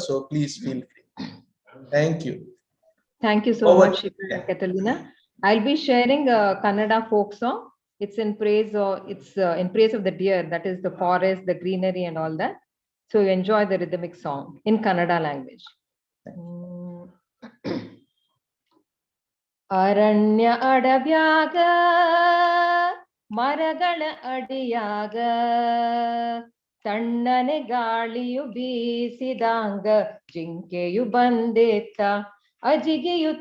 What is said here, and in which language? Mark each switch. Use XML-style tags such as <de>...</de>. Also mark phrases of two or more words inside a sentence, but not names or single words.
<en>So please feel free. Thank you. Thank you so much, Shikha and Catalina. I'll be sharing a Kannada folk song. It's in praise of the deer, that is the forest, the greenery, and all that. So you enjoy the rhythmic song in Kannada language.</en> <kn>ಅರಣ್ಯ ಅಡವ್ಯಾಗ ಮರಗಳ ಅಡಿಯಾಗ ತಣ್ಣನೆ ಗಾಳಿಯು ಬೀಸಿದಾಂಗ ಜಿಂಕೆಯು ಬಂದೇತ್ತ ಅಜಿಗಿಯುತ</kn>